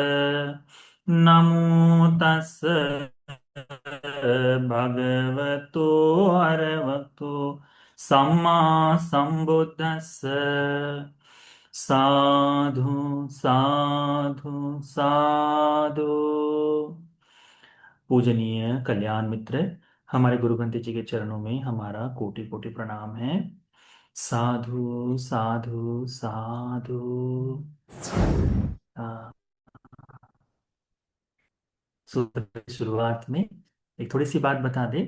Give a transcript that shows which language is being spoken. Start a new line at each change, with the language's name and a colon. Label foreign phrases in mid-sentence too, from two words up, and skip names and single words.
Pali: नमो तस् भगवतो अरहतो सम्मा सम्बुद्दस्स। साधु साधु साधु।
Hindi: पूजनीय कल्याण मित्र, हमारे गुरु ग्रंथ जी के चरणों में हमारा कोटि कोटि प्रणाम है।
Pali: साधु साधु साधु।
Hindi: आ, सूत्र की शुरुआत में एक थोड़ी सी बात बता दे।